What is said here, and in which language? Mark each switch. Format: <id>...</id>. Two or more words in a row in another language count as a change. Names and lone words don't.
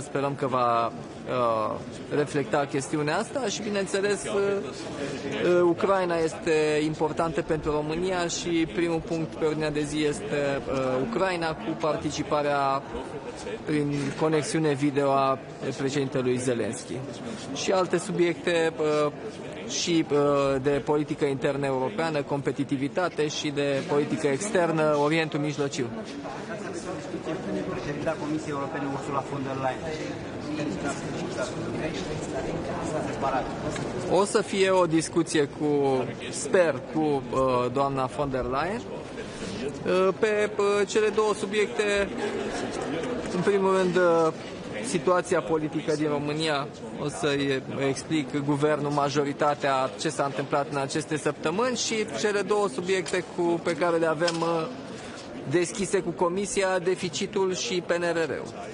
<ro>sperăm că va reflecta chestiunea asta și, bineînțeles, Ucraina este importantă pentru România și primul punct pe ordinea de zi este Ucraina cu participarea prin conexiune video a președintelui Zelensky și alte subiecte și de politică internă europeană, competitivitate și de politică externă, Orientul Mijlociu. Președinta Comisiei Europene Ursula von der Leyen. O să fie o discuție sper, cu doamna von der Leyen pe cele două subiecte. În primul rând, situația politică din România, o să-i explic guvernul, majoritatea, ce s-a întâmplat în aceste săptămâni și cele două subiecte pe care le avem deschise cu Comisia, deficitul și PNRR-ul.</ro>